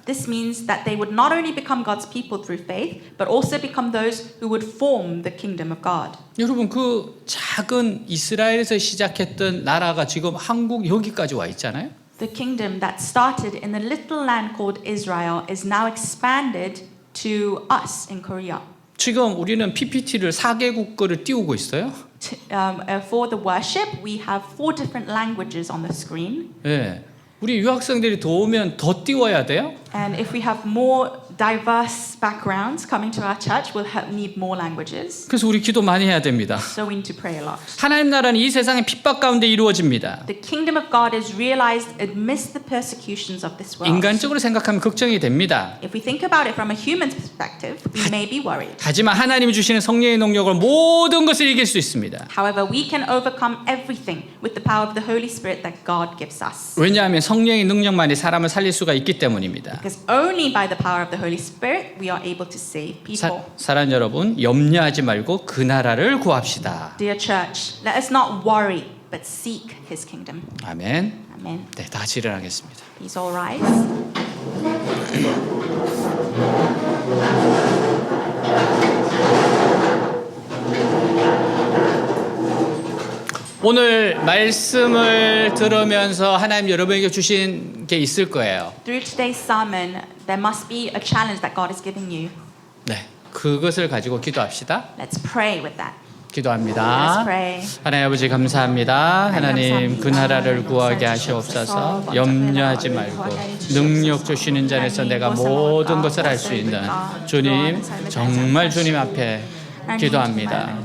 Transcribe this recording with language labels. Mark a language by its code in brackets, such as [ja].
[en] This means that they would not only become God's people through faith, but also become those who would form the kingdom of God. [ko] 여러분 그 작은 이스라엘에서 시작했던 나라가 지금 한국 여기까지 와 있잖아요. [en] The kingdom that started in the little land called Israel is now expanded to us in Korea. [ko] 지금 우리는 PPT를 4개국 거를 띄우고 있어요. [en] For the worship, we have 4 different languages on the screen. [ko] 예. 우리 유학생들이 더 오면 더 띄워야 돼요. [en] And if we have more diverse backgrounds coming to our church, we'll need more languages. [ko] 그래서 우리 기도 많이 해야 됩니다. [en] So we need to pray a lot. [ko] 하나님 나라는 이 세상의 핍박 가운데 이루어집니다. [en] The kingdom of God is realized amidst the persecutions of this world. [ko] 인간적으로 생각하면 걱정이 됩니다. [en] If we think about it from a human perspective, we may be worried. [ko] 하지만 하나님이 주시는 성령의 능력으로 모든 것을 이길 수 있습니다. [en] However, we can overcome everything with the power of the Holy Spirit that God gives us. [ko] 왜냐하면 성령의 능력만이 사람을 살릴 수가 있기 때문입니다. [en] Because only by the power of the Holy Spirit we are able to save people. [ko] 사랑하는 여러분, 염려하지 말고 그 나라를 구합시다. [en] Dear church, let us not worry, but seek His kingdom. [ko] 아멘. [en] Amen. [ko] 네, 다 같이 일어나겠습니다. [en] Please all rise. [ko] 오늘 말씀을 들으면서 하나님 여러분에게 주신 게 있을 거예요. [en] Through today's sermon, there must be a challenge that God is giving you. [ko] 네, 그것을 가지고 기도합시다. [en] Let's pray with that. [ko] 기도합니다. [en] Let's pray. [ko] 하나님 아버지 감사합니다. 하나님 그 나라를 구하게 하시옵소서. 염려하지 말고 능력 주시는 자에서 내가 모든 것을 할 수 있는 주님, 정말 주님 앞에 기도합니다.